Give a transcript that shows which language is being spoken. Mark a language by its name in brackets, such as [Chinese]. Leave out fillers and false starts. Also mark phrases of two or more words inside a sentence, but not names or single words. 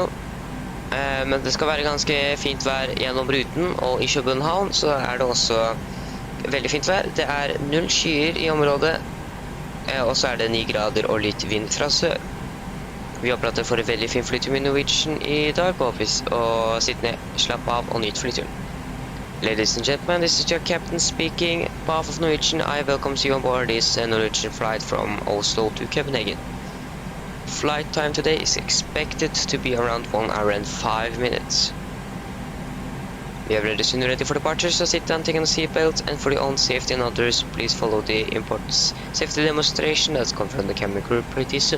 [Norwegian] Men det skal være ganske fint vær gjennom ruten, og i København så er det også veldig fint vær. Det er 0 skyer i området, og så er det 9 grader og litt vind fra sør. Vi håper at dere får en veldig fin flytur med Norwegian i dag, og sitt ned, slapp av og nyt flyturen. [English] Ladies and gentlemen, this is your captain speaking. On behalf of Norwegian, I welcome you on board this Norwegian flight from Oslo to Copenhagen. flight time today is expected to be around 1 hour and 5 minutes. We have ready soon ready for departure, so sit down, take on the seatbelt, and for your own safety and others, please follow the important safety demonstration that's come from the cabin crew pretty soon.